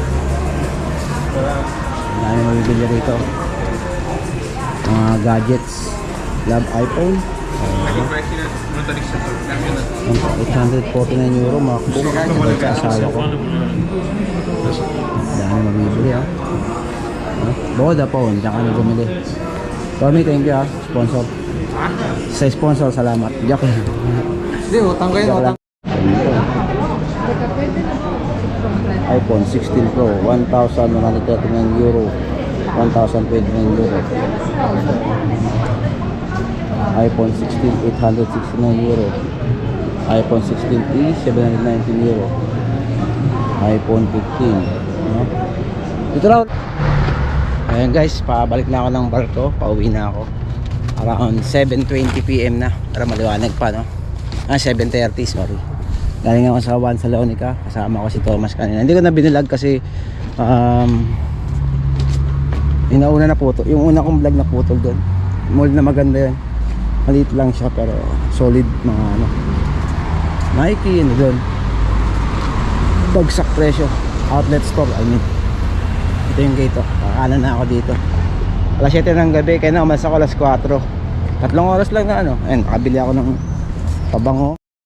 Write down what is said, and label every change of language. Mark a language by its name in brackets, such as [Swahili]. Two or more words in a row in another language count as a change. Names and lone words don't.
[Filipino] Dami mabibili rito. Mga gadgets. [English] Love iPhone. 849 euro. MacBook. [Filipino] Sa asawa ko. Dami mabibili, ha? Vodafone. Diyan ka na bumili. [English] Tommy, thank you, [Filipino] ha? Sponsor. Sa sponsor, salamat. Joke lang. Hindi, utang kayo, utang. iPhone 16 Pro 1,139 euro. 1,029 euro. iPhone 16 869 euro. iPhone 16e 719 euro. iPhone 15, no? Dito lang. Ayan guys, pabalik na ako ng barko. Pauwi na ako. Around 7:20 PM na. Para maliwanag pa, no? 7:30, sorry. Galing ako sa Juan Salonica. Kasama ko si Thomas kanina. Hindi ko na binilag kasi yung una na putol. Yung una kong vlog na putol doon. Mold na maganda yan. Maliit lang siya pero solid mga ano. Nike, ano doon. Bagsak presyo. [English] Outlet store, I mean. [Filipino] Ito yung gate, oh. Kakanan na ako dito. Alas 7 ng gabi, kaya na umalis ako alas 4. 3 oras lang na ano. Ayun, nakabili ako ng pabango.